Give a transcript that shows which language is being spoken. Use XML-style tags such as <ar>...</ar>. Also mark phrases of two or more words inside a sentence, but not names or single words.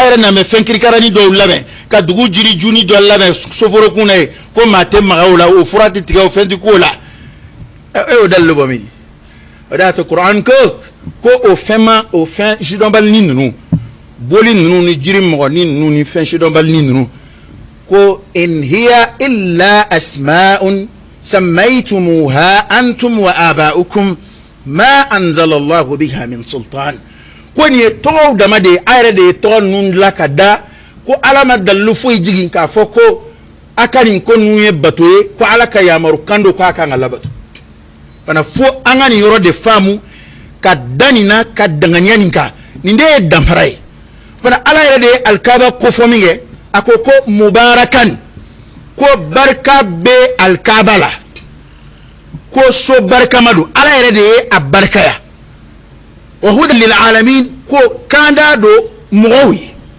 <bm>yɛrɛ n'a mɛ fɛn kirikaranin dɔw labɛn ka dugu jiri juni dɔ labɛn soforokun na ye ko maa tɛ maga o la o fura tɛ tigɛ o fɛn tɛ k'o la e y'o dalilu bɔ min o de y'a to kuran ko o fɛn ma o fɛn sidɔnbalini ninnu boli ninnu ni jiri mɔgɔnin ninnu ni fɛn sidɔnbalini ninnu ko</bm> <ar>إن هي إلا أسماء سميتموها أنتم وآباؤكم ما أنزل الله بها من سلطان</ar> <bm>ko nin ye tɔgɔw dama de ye a yɛrɛ de ye tɔgɔ ninnu dilan ka da ko ala ma dalilu foyi jigin k'a fɔ ko a ka nin ko ninnu ye bato ye ko ala ka yamaru kan do k'a kan ka labato fana fo an ka nin yɔrɔ de faamu ka da nin na ka danganiya nin kan nin de ye danfara ye fana ala yɛrɛ de ye alikaba kofɔ min kɛ a ko ko mubarakan ko barika bɛ alikaba la ko so barikama don ala yɛrɛ de ye a barikaya</bm> <ar>وهدى للعالمين</ar> <bm>ko kanda do mɔgɔw ye</bm>